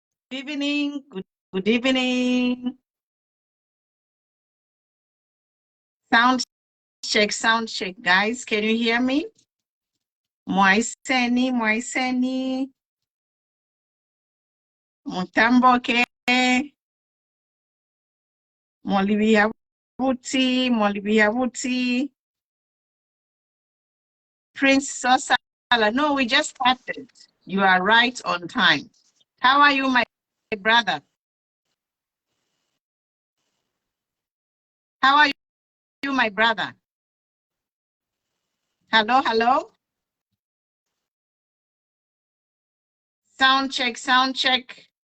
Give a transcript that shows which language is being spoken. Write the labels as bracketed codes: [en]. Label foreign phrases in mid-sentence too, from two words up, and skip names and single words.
[en] evening. Good evening. Sound check, guys. Can you hear me? [bem] Mwaiseni. Mutamboke. Molibiabuti. [en] Prince Sosala. No, we just started. You are right on time. How are you, my brother? How are you, my brother? Hello? Sound check.